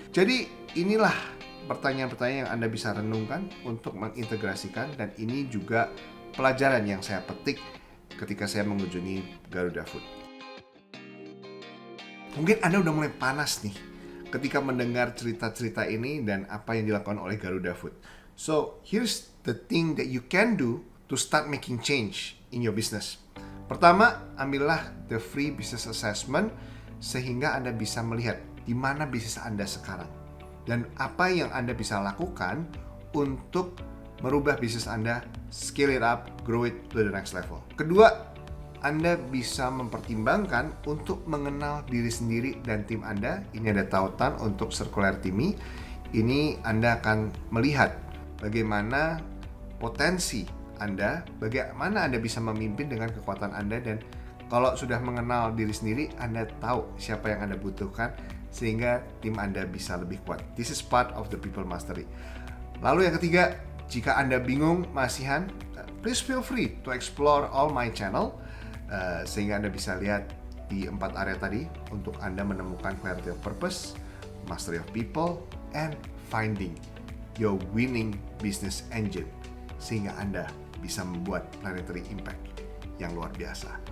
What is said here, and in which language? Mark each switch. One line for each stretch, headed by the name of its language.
Indonesian: Jadi inilah pertanyaan-pertanyaan yang Anda bisa renungkan untuk mengintegrasikan, dan ini juga pelajaran yang saya petik ketika saya mengunjungi Garuda Food. Mungkin Anda udah mulai panas nih ketika mendengar cerita-cerita ini dan apa yang dilakukan oleh Garuda Food.
English: So, here's the thing that you can do to start making change in your business.
Indonesian: Pertama, ambillah
English: the free business assessment
Indonesian: sehingga Anda bisa melihat di mana bisnis Anda sekarang dan apa yang Anda bisa lakukan untuk merubah bisnis Anda,
English: scale it up, grow it to the next level.
Indonesian: Kedua, Anda bisa mempertimbangkan untuk mengenal diri sendiri dan tim Anda. Ini ada tautan untuk circularity me. Ini Anda akan melihat bagaimana potensi Anda, bagaimana Anda bisa memimpin dengan kekuatan Anda, dan kalau sudah mengenal diri sendiri, Anda tahu siapa yang Anda butuhkan sehingga tim Anda bisa lebih kuat.
English: This is part of the people mastery.
Indonesian: Lalu yang ketiga, jika Anda bingung masihan,
English: please feel free to explore all my channel
Indonesian: sehingga Anda bisa lihat di 4 area tadi untuk Anda menemukan
English: clarity of purpose, mastery of people, and finding your winning business engine
Indonesian: sehingga Anda bisa membuat planetary impact yang luar biasa.